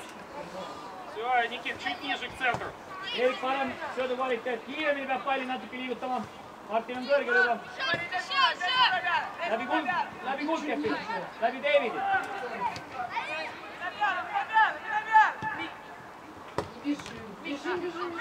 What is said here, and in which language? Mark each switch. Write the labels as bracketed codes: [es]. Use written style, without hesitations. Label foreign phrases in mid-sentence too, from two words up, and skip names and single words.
[ru] Все, Никит, чуть ниже к центру. [et] Erik, parem söödu kvaliteet, kiiremini peab palli natuke liigutama. Martin on kõrgel juba. Läbi Kuldkepi, läbi Davidi. [ru] Бежим.